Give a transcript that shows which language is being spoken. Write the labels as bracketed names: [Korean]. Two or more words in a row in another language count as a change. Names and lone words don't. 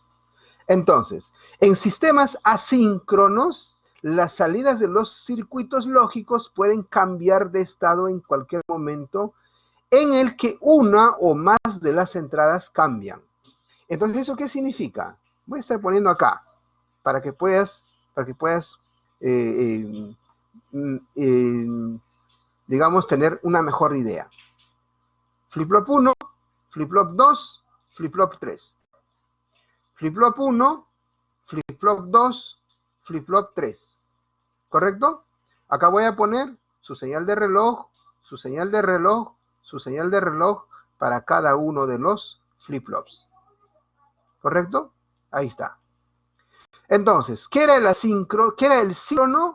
[Spanish] Entonces, en sistemas asíncronos, las salidas de los circuitos lógicos pueden cambiar de estado en cualquier momento en el que una o más de las entradas cambian. Entonces, ¿eso qué significa? Voy a estar poniendo acá para que puedas eh, digamos, tener una mejor idea. Flip-flop 1, flip-flop 2, flip-flop 3. Flip-flop 1, flip-flop 2, flip-flop 3. ¿Correcto? Acá voy a poner su señal de reloj, su señal de reloj, su señal de reloj para cada uno de los flip-flops. ¿Correcto? Ahí está. Entonces, ¿qué era el asíncrono? ¿Qué era el síncrono?